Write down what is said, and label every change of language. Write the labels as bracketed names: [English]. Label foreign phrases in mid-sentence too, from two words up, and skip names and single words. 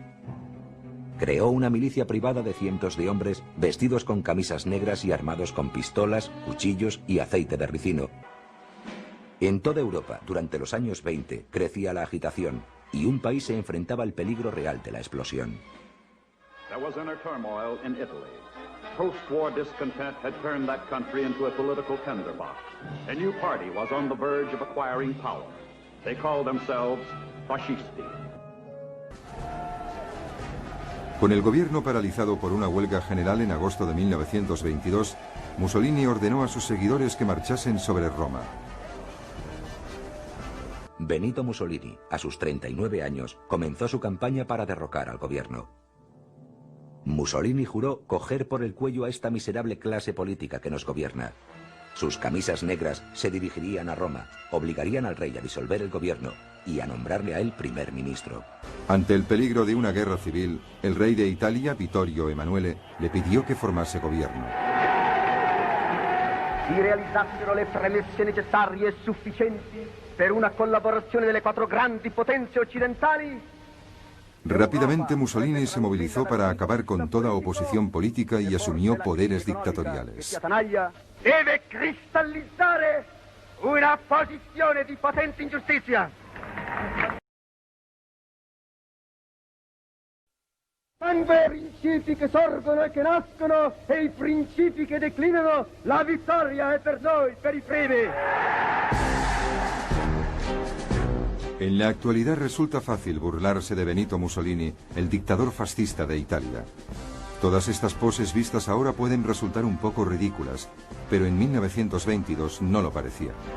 [Spanish] Creó una milicia privada de cientos de hombres vestidos con camisas negras y armados con pistolas, cuchillos y aceite de ricino. En toda Europa, durante los años 20, crecía la agitación y un país se enfrentaba al peligro real de la explosión. [English] There was inner turmoil in Italy. Post-war discontent had turned that country into a political tinderbox. A new party was on the verge of acquiring power. They called themselves Fascisti. [Spanish] Con el gobierno paralizado por una huelga general en agosto de 1922, Mussolini ordenó a sus seguidores que marchasen sobre Roma. Benito Mussolini, a sus 39 años, comenzó su campaña para derrocar al gobierno. Mussolini juró coger por el cuello a esta miserable clase política que nos gobierna. Sus camisas negras se dirigirían a Roma, obligarían al rey a disolver el gobierno y a nombrarle a él primer ministro. Ante el peligro de una guerra civil, el rey de Italia, Vittorio Emanuele, le pidió que formase gobierno. [Italian] Si realizzassero le premesse necessarie e sufficienti per una collaborazione delle quattro grandi potenze occidentali. [Spanish] Rápidamente Mussolini se movilizó para acabar con toda oposición política y asumió poderes dictatoriales. [Italian] Deve cristallizzare una posizione di potente ingiustizia. Quando i principi che sorgono e che nascono e i principi che declinano, la vittoria è per noi, per i primi. [Spanish] En la actualidad resulta fácil burlarse de Benito Mussolini, el dictador fascista de Italia. Todas estas poses vistas ahora pueden resultar un poco ridículas, pero en 1922 no lo parecía.